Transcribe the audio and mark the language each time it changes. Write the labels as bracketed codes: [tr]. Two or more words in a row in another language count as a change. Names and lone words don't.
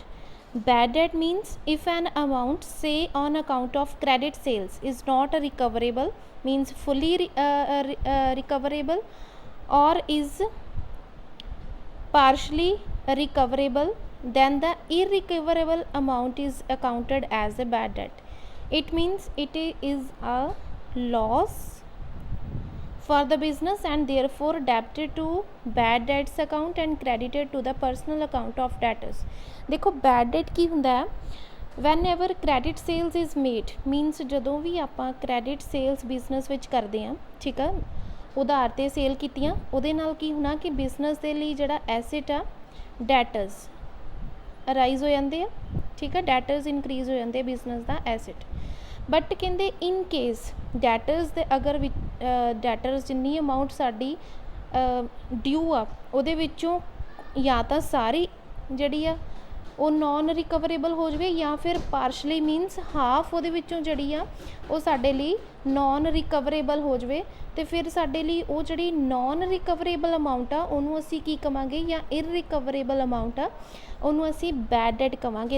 [en] Bad debt means if an amount, say on account of credit sales, is not recoverable, means fully recoverable, or is partially recoverable, then the irrecoverable amount is accounted as a bad debt. It means it is a loss for the business and therefore debited to bad debts account and credited to the personal account of debtors. [pa] देखो [en] bad debt [pa] की ਹੁੰਦਾ है [en] whenever credit sales is made, means [pa] ਜਦੋਂ ਵੀ ਆਪਾਂ [en] credit sales [pa] business ਵਿੱਚ ਕਰਦੇ ਹਾਂ, ਠੀਕ ਆ, ਉਧਾਰ ਤੇ ਸੇਲ ਕੀਤੀਆਂ, ਉਹਦੇ ਨਾਲ ਕੀ ਹੋਣਾ ਕਿ ਬਿਜ਼ਨਸ ਦੇ ਲਈ ਜਿਹੜਾ ਐਸਟ ਆ [en] debtors arise [pa] ਹੋ ਜਾਂਦੇ ਆ, ਠੀਕ ਆ, [en] debtors increase [pa] ਹੋ ਜਾਂਦੇ ਬਿਜ਼ਨਸ ਦਾ ਐਸਟ। ਬਟ ਕਹਿੰਦੇ [en] in case debtors [pa] ਦੇ ਅਗਰ ਡੈਟਰਸ ਜਿੰਨੀ ਅਮਾਊਂਟ ਸਾਡੀ ਡਿਊ ਆ ਉਹਦੇ ਵਿੱਚੋਂ ਜਾਂ ਤਾਂ ਸਾਰੀ ਜਿਹੜੀ ਆ ਉਹ [en] non recoverable [pa] ਹੋ ਜਾਵੇ ਜਾਂ ਫਿਰ [en] partially means half [pa] ਉਹਦੇ ਵਿੱਚੋਂ ਜਿਹੜੀ ਆ ਉਹ ਸਾਡੇ ਲਈ [en] non recoverable [pa] ਹੋ ਜਾਵੇ, ਅਤੇ ਫਿਰ ਸਾਡੇ ਲਈ ਉਹ ਜਿਹੜੀ [en] non recoverable amount [pa] ਆ ਉਹਨੂੰ ਅਸੀਂ ਕੀ ਕਵਾਂਗੇ, ਜਾਂ [en] irrecoverable amount [pa] ਆ ਉਹਨੂੰ ਅਸੀਂ [en] bad debt [pa] ਕਵਾਂਗੇ।